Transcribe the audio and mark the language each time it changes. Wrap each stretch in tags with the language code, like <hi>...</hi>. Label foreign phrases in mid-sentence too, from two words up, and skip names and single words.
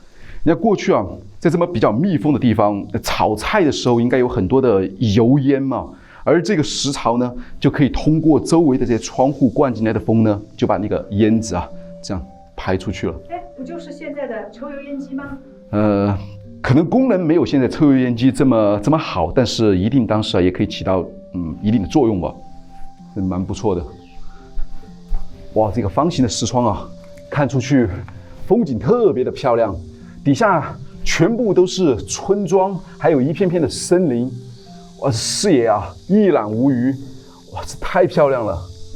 <zh>你看過去啊，在這麼比較密封的地方炒菜的時候，應該有很多的油煙嘛。而這個石槽呢，就可以通過周圍的這些窗戶灌進來的風呢，就把那個煙子啊，這樣排出去了。哎，不就是現在的抽油煙機嗎？可能功能沒有現在抽油煙機這麼好，但是一定當時啊也可以起到一定的作用吧，蠻不錯的。哇，這個方形的石窗啊，看出去風景特別的漂亮，底下全部都是村莊，還有一片片的森林。哇，視野啊一覽無餘，哇，這太漂亮了。</zh>